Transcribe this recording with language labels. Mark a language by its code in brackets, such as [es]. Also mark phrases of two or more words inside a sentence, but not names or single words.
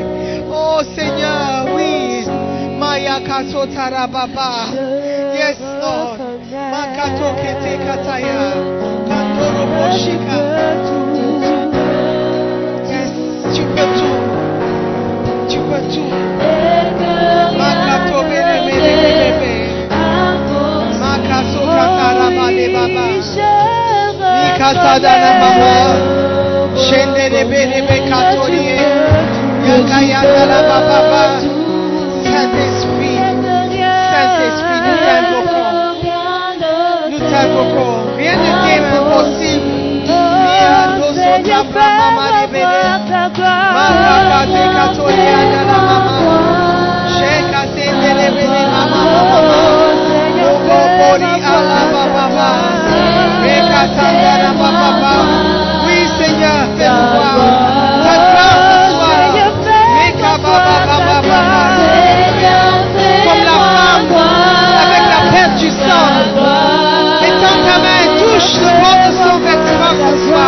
[fr] Oh Seigneur, oui. Maya Kato Tarababa. [en] Yes, Lord. Makato Kete Kataya. Kandoro Boshika. Yes, [fr] tu peux tout. Tu peux tout. Makato Bebe. Makato Katarabale Baba. Mikata Dana Mama. Shende Bebe Katorie. Yakaya Dana Baba. Saint-Esprit, Saint-Esprit, nous t'invoquons. Nous t'invoquons. Rien ne t'est impossible. Seigneur, fais ta gloire. Marakate Katoria de la Mama. Shekate Delebele Mama. Lobori ala Baba. Rekatanda la Baba. Oui, Seigneur, fais-nous voir ta gloire ce soir. Mekababa Baba. Comme la femme avec la perte du sang. Étends ta main, touche le bord de son vêtement ce soir.